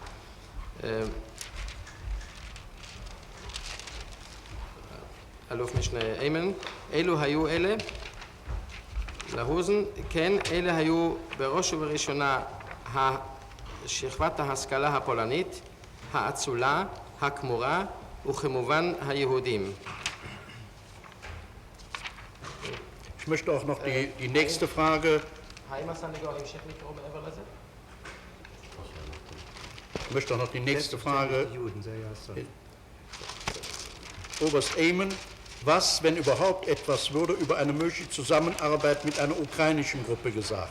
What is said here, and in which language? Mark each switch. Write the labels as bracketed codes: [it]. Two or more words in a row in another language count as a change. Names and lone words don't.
[he] אלוף משנה איימן, אילו היו אלה? להוזן, כן, אלה היו בראש ובראשונה שכבת ההשכלה הפולנית, האצולה, הכמורה וכמובן היהודים. [de] Ich möchte auch noch die nächste Frage. Ich möchte auch noch die nächste Frage. Oberst Ehmen, was, wenn überhaupt etwas, wurde über eine mögliche Zusammenarbeit mit einer ukrainischen Gruppe gesagt?